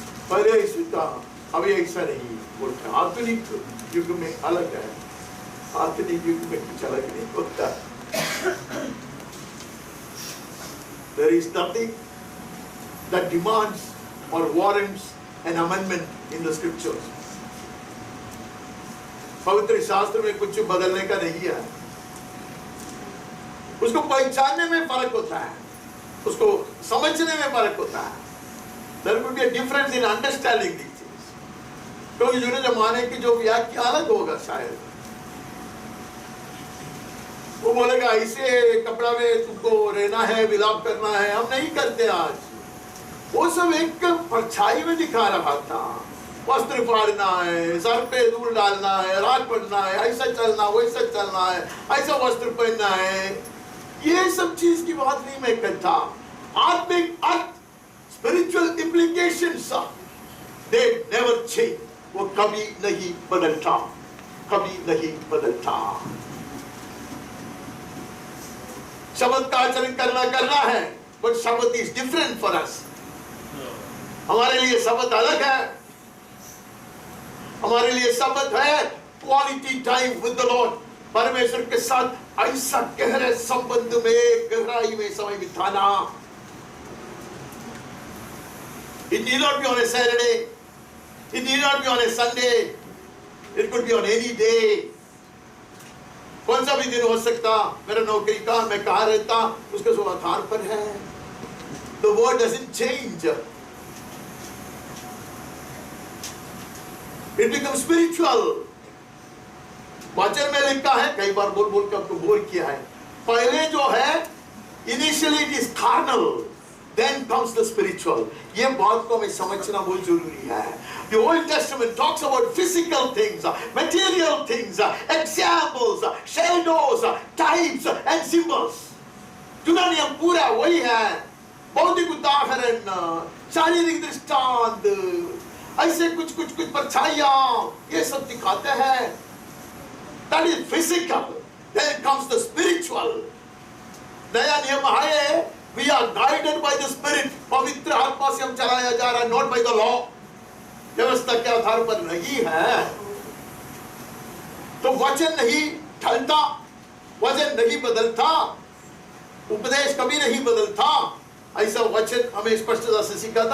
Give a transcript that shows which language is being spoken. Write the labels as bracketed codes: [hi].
[hi] पहले यीशु था, अभी ऐसा नहीं बोलता। आधुनिक युग में अलग है, आधुनिक युग में कुछ अलग नहीं होता। [en] There is nothing that demands or warrants an amendment in the scriptures. [hi] पवित्र शास्त्र में कुछ बदलने का नहीं है। उसको पहचानने में फर्क होता है, उसको समझने में फर्क होता है। [en] There could be a difference in understanding these things. [hi] क्योंकि जो जमाने की जो व्याख्या अलग होगा शायद। वो बोलेगा ऐसे कपड़ा में तुमको रहना है, विलाप करना है, हम नहीं करते आज। वो सब एक परछाई में दिखा रहा था। वस्त्र फाड़ना है, सर पे धूल डालना है, रात पड़ना है, ऐसा चलना वैसा चलना है, ऐसा वस्त्र पहनना है, ये सब चीज की बात नहीं मैं करता। आत्मिक अर्थ, [en] Spiritual implications, they never change. [hi] वो कभी नहीं बदलता, कभी नहीं बदलता। शब्द का आचरण करना है, [en] but [hi] शब्द [en] Is different for us. [hi] हमारे लिए शब्द अलग है। हमारे लिए शब्द है [en] quality time with the lord, [hi] परमेश्वर के साथ ऐसा गहरे संबंध में, गहराई में समय बिताना। [en] It need not be on a Saturday, it need not be on a Sunday, it could be on any day. [hi] कौन सा भी दिन हो सकता, मेरा नौकरी का, मैं कहाँ रहता, उसके सब आधार पर है। [en] The word doesn't change. It becomes spiritual. [hi] वचन में लिखा है, कई बार बोल बोल के आपको बोर किया है, पहले जो है [en] initially it is carnal, then comes the spiritual. [hi] ये बात को हमें समझना बहुत जरूरी है. [en] The Old Testament talks about physical things, material things, examples, shadows, types and symbols. [hi] चुना नियम पूरा वही है. भौतिक उदाहरण, शारीरिक दृष्टांत, ऐसे कुछ परछाइयां, ये सब दिखाते हैं. [en] That is physical. Then comes the spiritual. [hi] नया नियम है, [en] we are guided by the Spirit. [hi] पवित्र आत्मा से हम चलाया जा रहा है, [en] not by the law. [hi] व्यवस्था के आधार पर नहीं है. तो वचन नहीं ढलता, वचन नहीं बदलता, उपदेश कभी नहीं बदलता. ऐसा वचन हमें स्पष्टता से सिखाता.